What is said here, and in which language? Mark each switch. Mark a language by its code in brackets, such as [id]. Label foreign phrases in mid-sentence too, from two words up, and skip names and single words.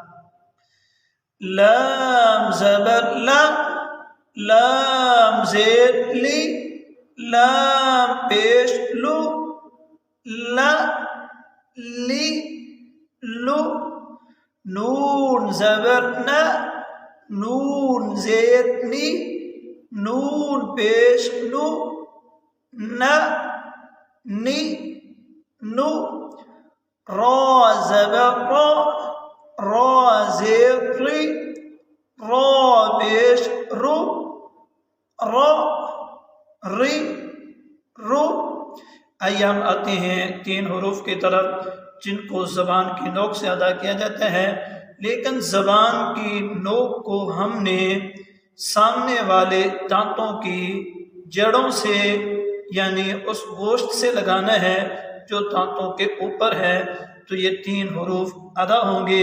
[ur] لام زبر لا، لام زیر لی، لام پیش لو، لا لی لو، نون زبر نا، نون زیر نی، نون پیش نو، نا نی نو، را زبر را، را زیر ری، را پیش رو، را ری رو۔ آئیے ہم آتے ہیں تین حروف کی طرف جن کو زبان کی نوک سے ادا کیا جاتا ہے، لیکن زبان کی نوک کو ہم نے سامنے والے دانتوں کی جڑوں سے یعنی اس گوشت سے لگانا ہے جو دانتوں کے اوپر ہے، تو یہ تین حروف ادا ہوں گے۔